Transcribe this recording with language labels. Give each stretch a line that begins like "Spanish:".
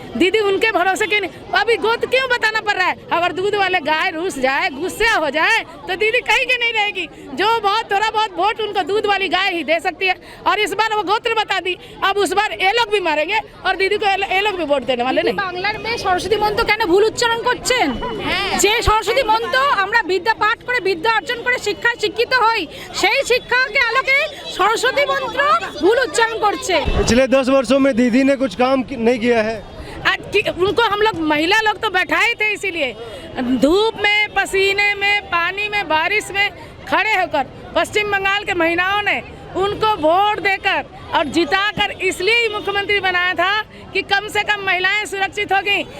Hindi: दीदी उनके भरोसे क्यों नहीं, अभी गोद क्यों बताना पड़ रहा है? अगर दूध वाले गाय रूस जाए, गुस्से हो जाए तो दीदी कहीं की नहीं रहेगी। जो बहुत थोड़ा बहुत वोट उनको दूध वाली गाय ही दे सकती है, और इस बार वो गोत्र बता दी, अब उस बार ये लोग भी मारेंगे और दीदी को ये लोग भी वोट देने वाले नहीं।
Bangla: বাংলার মেয়ে সরস্বতী মন্ত্র কেন ভুল উচ্চারণ করছেন? যে সরস্বতী মন্ত্র আমরা বিদ্যা পাঠ করে বিদ্যা অর্জন করে শিক্ষায় শিক্ষিত হই, সেই শিক্ষাকে আলোকে সরস্বতী মন্ত্র ভুল উচ্চারণ করছে।
Hindi: पिछले 10 वर्षों में दीदी ने कुछ काम नहीं किया है। उनको हम लोग महिला लोग तो बैठाए थे, इसीलिए धूप में, पसीने में, पानी में, बारिश में खड़े होकर पश्चिम बंगाल के महिलाओं ने उनको वोट देकर और जिताकर इसलिए ही मुख्यमंत्री बनाया था कि कम से कम महिलाएं सुरक्षित होगी।